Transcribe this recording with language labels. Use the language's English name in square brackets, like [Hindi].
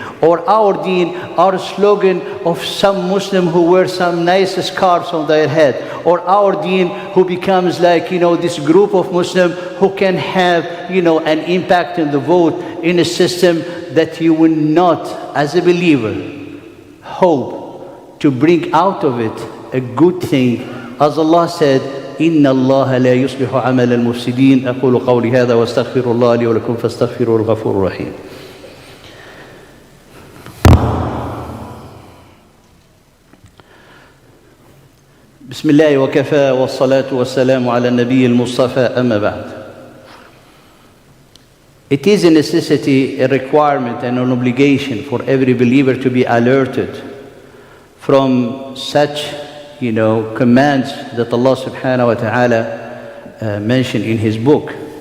[English] or our deen, our slogan of some Muslim who wears some nice scarves on their head, or our deen who becomes like, this group of Muslims who can have, an impact in the vote in a system that you will not, as a believer, hope to bring out of it a good thing. As Allah said, [Arabic] إن الله لا يصلح عمل المفسدين. أقول قولي هذا واستغفر الله لي ولكم فاستغفروه الغفور الرحيم. بسم الله وكفى والصلاة والسلام على النبي المصطفى أما بعد. [English] It is a necessity, a requirement, and an obligation for every believer to be alerted from such commands that Allah subhanahu wa ta'ala mentioned in His book.